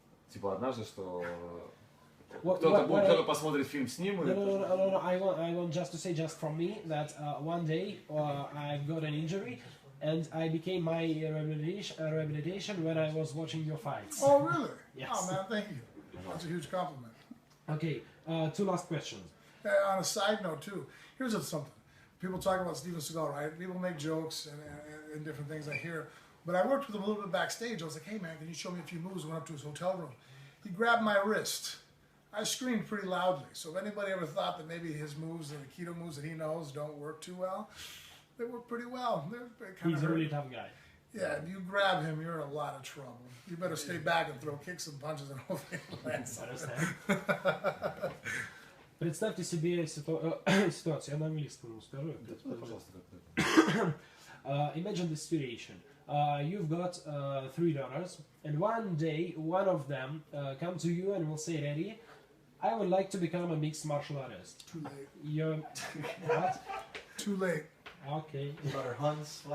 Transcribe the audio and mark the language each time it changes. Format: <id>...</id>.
<ru>Типа однажды, что кто-то посмотрит фильм с ним.</ru> <en>No. I want just to say, just from me, that one day I got an injury and I became my rehabilitation when I was watching your fights. Oh, really? Yes. Oh, man, thank you. That's a huge compliment. Okay, two last questions. On a side note, too, here's something. People talk about Steven Seagal, right? People make jokes and different things I hear. But I worked with him a little bit backstage. I was like, hey, man, can you show me a few moves? I went up to his hotel room. He grabbed my wrist. I screamed pretty loudly. So if anybody ever thought that maybe his moves, the Aikido moves that he knows, don't work too well, they work pretty well. He's a really tough guy. Yeah, if you grab him, you're in a lot of trouble. You better stay back and throw kicks and punches and hopefully land something.</en> <ru>Представьте себе ситуацию, я на английском скажу. Пожалуйста, как-то.</ru> <en>Imagine the situation. You've got 3 daughters, and one day one of them come to you and will say, "Daddy, I would like to become a mixed martial artist." Too late. You're what? Too late. Okay. Daughter hunts.</en>